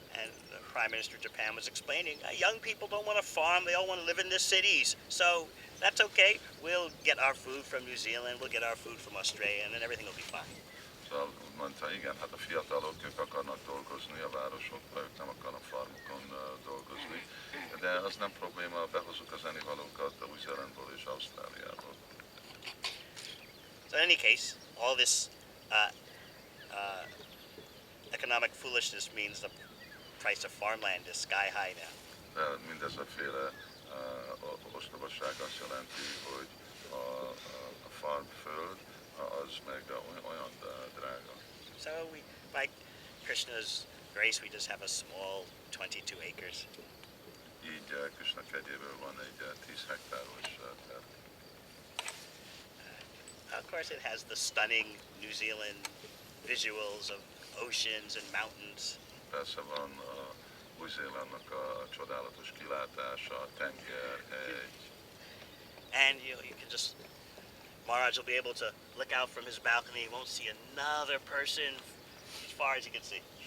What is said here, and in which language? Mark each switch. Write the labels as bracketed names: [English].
[English] And the Prime Minister of Japan was explaining, young people don't want to farm, they all want to live in the cities. So that's okay, we'll get our food from New Zealand, we'll get our food from Australia, and then everything will be fine. [Hungarian] Szóval mondta, igen, hát a fiatalok, ők akarnak dolgozni a városokban, ők nem akarnak farmokon dolgozni, de az nem probléma, behozunk az ennivalókat Új-Zélandból és Ausztráliából. [English] So in any case, all this economic foolishness means the price of farmland is sky high now. [Hungarian] De mindez a féle ostobaság azt jelenti, hogy a farmföld az meg olyan drága. [English] So by Krishna's grace, we just have a small 22 acres. [Hungarian] Így Krishna kegyéből van egy 10 hektáros terv. [English] Of course, it has the stunning New Zealand visuals of oceans and mountains. [Hungarian] Persze van Új-Zélandnak a csodálatos kilátása, tenger, hegy. [English] And you can just, Maharaj will be able to look out from his balcony, he won't see another person as far as he can see.